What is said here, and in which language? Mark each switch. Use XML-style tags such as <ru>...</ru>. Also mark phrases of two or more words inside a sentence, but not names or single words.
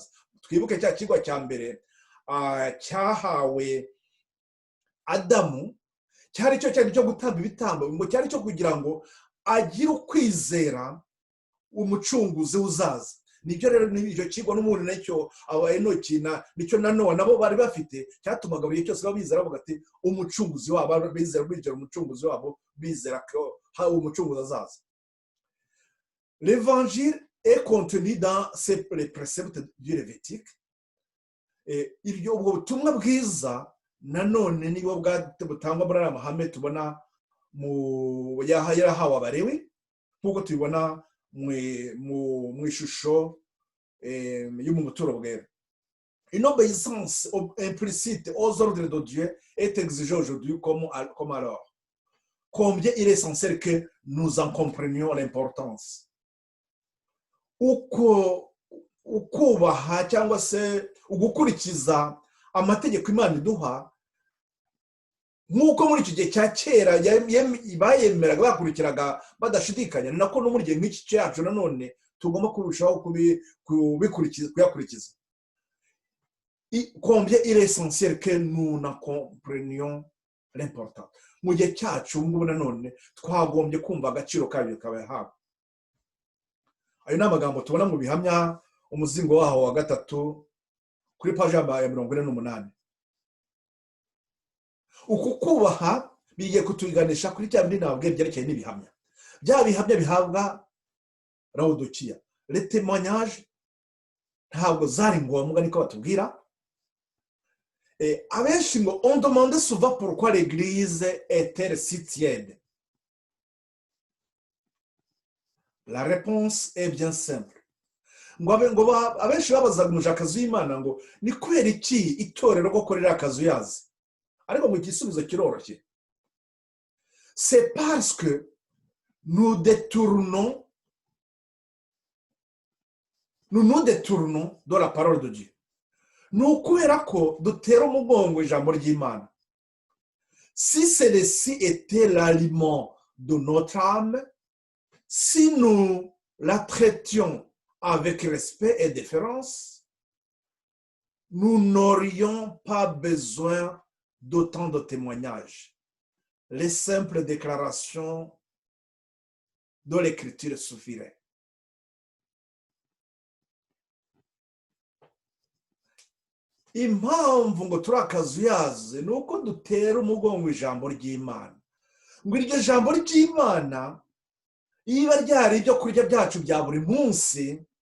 <rw>Twibuke cya kigwa cya mbere cyahawe Adamu, cyari cyo gutamba ibitambo, ngo cyari cyo kugira ngo agire ukwizera umucunguzi uzaza. Nibyo rero n'icyo kigwa n'umuntu nacyo aba Enoki nicyo na Nowa nabo bari bafite, cyatumaga buri cyose babizera bavuga ati umucunguzi wabo, bizera umucunguzi wabo, bizera ko umucunguzi azaza.</rw> <fr>L'évangile est contenu dans les préceptes du Lévitique.</fr> <rw>Ubwo butumwa bwiza nanone nibo butangwa muri aya mahame tubona mu yarahawe Abalewi, nk'uko tubibona mu ishusho yo mu buturo bwera.</rw> <fr>Une obéissance implicite aux ordres de Dieu est exigée aujourd'hui comme alors. Combien il est essentiel que nous en comprenions l'importance.</fr> <rw>Ukubaha cyangwa se ugukurikiza amategeko Imana iduha, nk'uko muri iki gihe cya kera bayemeraga bakurikiraga badashidikanya, ni nako no muri gihe nk'iki cyacu nanone tugomba kurushaho kuyakurikiza.</rw> <fr>Combien il est essentiel que nous en comprenions l'importance.</fr> <rw>Mu gihe cyacu ngubu nanone twagombye kumva agaciro kabyo kabahawe. Ayo ni amagambo tubona mu bihamya umuzingo waho wa 3 kuri paji ya 48. Uku kubaha bigiye kutuganisha kuri cya bindi nababwiye byerekeye n'ibihamya. Bya bihamya bihabwa Laodikiya.</rw> <fr>Les témoignages</fr> <rw>ntabwo zari ngombwa niko batubwira. Abenshi ngo</rw> <fr>on demande souvent pourquoi l'église est-elle si tiède. La réponse est bien simple.</fr> <rw>Ngo abenshi babazaga umujakazi w'Imana ngo ni kubera iki itorero ko korera akazu yazi. Ariko mu gisubizo kiroroshye.</rw> <fr>C'est parce que nous nous détournons de la parole de Dieu. Nous</fr> <rw>kubera ko dutera umugongo ijambo ry'Imana.</rw> <fr>Si celle-ci était l'aliment de notre âme, si nous la traitions avec respect et déférence, nous n'aurions pas besoin d'autant de témoignages. Les simples déclarations de l'écriture suffiraient.</fr> <rw>Impamvu ngo turakazuyaze ni uko dutera umugongo ijambo ry'Imana. Ngo iryo jambo ry'Imana iba ryari ibyo kurya byacu bya buri munsi.</rw>